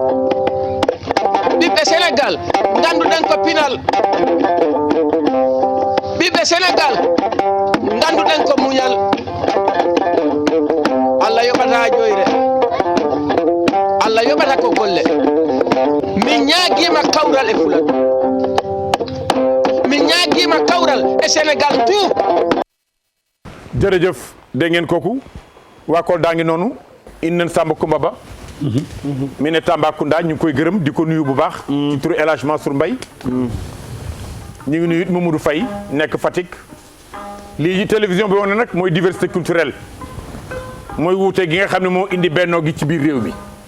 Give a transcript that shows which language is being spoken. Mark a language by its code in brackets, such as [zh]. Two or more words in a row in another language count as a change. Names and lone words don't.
[ff] ɓiɓɓe Sénégal ganduɗen ko pinal ɓiɓɓe Sénégal ganduɗen ko muñal Allah yoɓata ƴoyre Allah yoɓata ko golle min ñaaguima kawral e Fulan min ñaaguima kawral e Sénégal tout. [wo] jërëjëf dégg ngeen kooku waa Kolda ngi noonu Inen Samba Kumba Ba mi ne Tambacounda ñu ngi koy gërëm di ko nuyu bu baax ci turu El Hadj Mansour Mbaye ñu ngi nuyu it Mamadou Faye nekk Fatick lii ci télévision bi woon nag mooy [fr] diversité culturelle [wo] mooy wuute gi nga xam ne moo indi bennoo gi ci biir réew mi